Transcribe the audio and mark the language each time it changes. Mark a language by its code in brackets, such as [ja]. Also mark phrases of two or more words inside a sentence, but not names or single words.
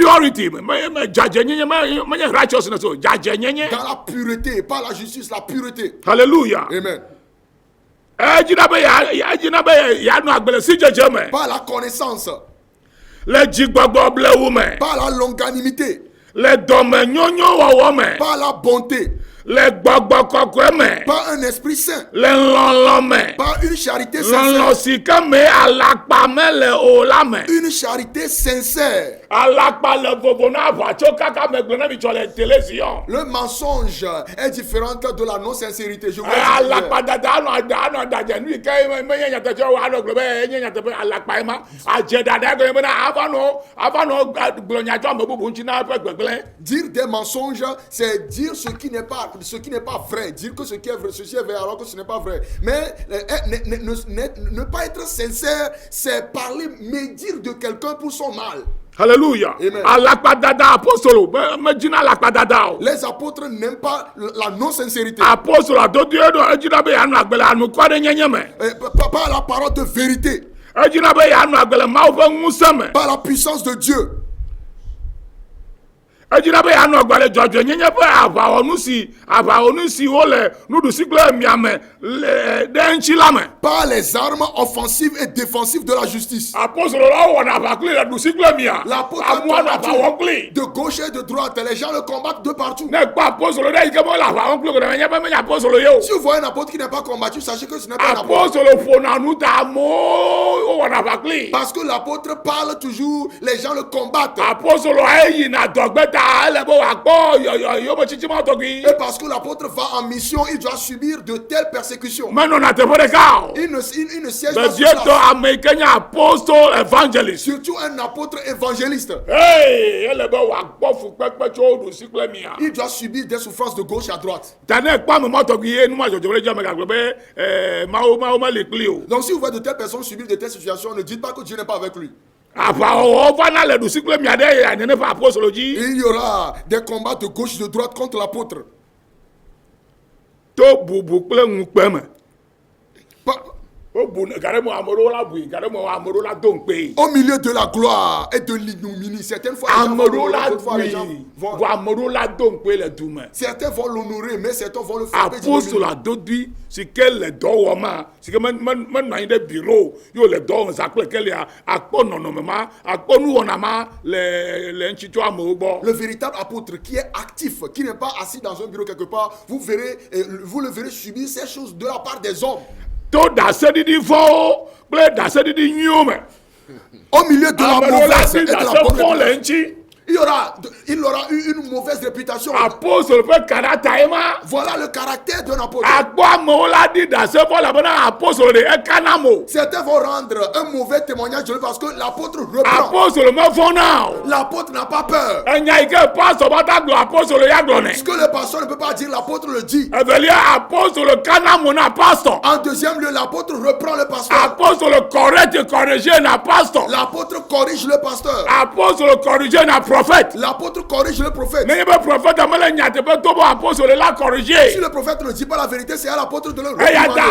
[fr] Dans la pureté, pas la justice, la pureté. Alléluia. Amen. Par la connaissance, par la longanimité, par par la bonté, [ee] le gbɔgbɔ kɔkɔe me [fr] par un esprit saint, [ee] le lɔlɔ me [fr] par une charité [ee] lɔlɔ [fr] sincère, [ee] si ke me alakpa mele o la me [fr] une charité sincère. [ee] alakpa le vovo na aʋatso kaka megblẽ ne mi tsɔ le télévision [fr] Le mensonge est différent de la non-sincérité. Je vous le dis hier. [ee] alakpa dada anɔ adadze nu yi ke menye nyateƒe o anɔ gblɔ be enye nyateƒe alakpa ye ma adze dada gblɔ bena ava nɔ gblɔ nya tso ame bubu ŋuti na eƒe gbegblẽ. [fr] Dire des mensonges, c'est dire ce qui n'est pas vrai. Dire que ce qui est vrai, ceci est vrai alors que ce n'est pas vrai. Mais ne pas être sincère, c'est parler, médire de quelqu'un pour son mal. Hallelujah. Amen. [ee] Alakpa dada apostolo me dzina alakpa dada o. [fr] Les apôtres n'aiment pas la non-sincérité. [ee] Apostolo adodo edo edzina be yanu agbele anukɔ ɖe nyenye me. [fr] Pas la parole de vérité, [ee] Edzina be yanu agbele Mawu ƒe ŋusẽ me. [fr] pas la puissance de Dieu. [ee] Edzina be yanu agbele dzɔdzɔ nyenye ƒe aʋawɔnu si wole nuɖusi kple miame le ɖe ŋtsi la me. [fr] Pas les armes offensives et défensives de la justice. [ee] Apostolo la wɔna aʋa kpli le ɖusi kple mia. [fr] L'apôtre [ee] Amewo anɔ aʋa wɔm kpli. [fr] de gauche et de droite, les gens le combattent de partout. [ee] Ne kpɔ apostolo ɖe yi ke mele aʋa wɔm kpli o nye be menye apostolo ye o. [fr] Si vous voyez un apôtre qui n'est pas combattu, sachez que ce n'est pas un apôtre. [ee] Apostolo ƒona nu ta amewo wɔna aʋa kpli. [fr] Parce que l'apôtre parle toujours, les gens le combattent. [ee] Apostolo eyina dɔgbe ta ele be wòakpɔ yome tsitsi ma tɔgbi. [fr] Et parce que l'apôtre va en mission, il doit subir de telles persécutions. [ee] Menɔna teƒe ɖeka o. [fr] Il ne siège pas sur [ee] Vevietɔ [fr] place. [ee] ame yi ke nye [en] apostol evangelist. [fr] Surtout un apôtre évangéliste. [ee] Hey, ele be wòakpɔ fukpekpe tso ɖusi kple mia. [fr] Il doit subir des souffrances de gauche à droite. [ee] Ta ne kpɔ ame ma tɔgbi ye numa dzɔdzɔ ɖe dzi ame gagblɔ be Mawu meli kpli o. [fr] Donc si vous voyez de telles personnes subir de telles situations, ne dites pas que Dieu n'est pas avec lui. [ee] Aʋawɔwɔ vana le ɖusi kple mia ɖe nene ƒe apostolo dzi. [fr] Il y aura des combats de gauche et de droite contre l'apôtre. [ee] To bubu kple ŋukpe me. [fr] Pas- [ee] Wobu gaɖe me ame ɖewo la bui gaɖe me ame ɖewo la do ŋukpee. [fr] Au milieu de la gloire et de l'ignominie, certaines fois les gens [ee] Ame [fr] vont [ee] ɖewo [fr] l'honorer, [ee] la [fr] d'autres fois les gens [ee] bui [fr] vont- [ee] vɔ ame ɖewo la do ŋukpee le du me. [fr] certains vont l'honorer, mais certains vont le frapper. [ee] Apostolo adodui si ke le dɔ wɔma si ke menɔ anyi ɖe biro yo le dɔ wɔm zakple kelia akpɔ nɔnɔme ma akpɔ nuwɔna ma le ŋtsi tso amewo gbɔ. [fr] Le véritable apôtre qui est actif, qui n'est pas assis dans un bureau quelque part, vous le verrez subir ces choses de la part des hommes. [ee] To daseɖiɖi vɔwo kple daseɖiɖi nyuiwo me. [fr] Au milieu de la [ee] Ame ɖewo la [fr] mauvaise [ee] si [fr] et de la [ee] dase [fr] bonne [ee] fɔ le [fr] réputation. [ee] ŋtsi. [fr] Il aura eu une mauvaise réputation. [ee] Apostolo ƒe karata ye ma. [fr] Voilà le caractère d'un apôtre. [ee] Akpɔ amewo la ɖi dase fɔ elabena apostolo ɖe ekana mo. [fr] Certains vont rendre un mauvais témoignage de lui parce que l'apôtre reprend. [ee] Apostolo mefɔna o. [fr] L'apôtre n'a pas peur. [ee] Enya yi ke pastor ba ta gblɔ apostolo ya gblɔ nɛ. [fr] Ce que le pasteur ne peut pas dire, l'apôtre le dit. [ee] Evelia apostolo kana mo na pastor. [fr] En deuxième lieu, l'apôtre reprend le pasteur. [ee] Apostolo corrige na pastor. [fr] L'apôtre corrige le pasteur. [ee] Apostolo corrige na prophète. [fr] L'apôtre corrige le prophète. [ee] Ne be prophète amele nyateƒe to bo apostolo la [fr] Si corrige. le prophète ne dit pas la vérité, c'est à l'apôtre de le [ee] Eya ta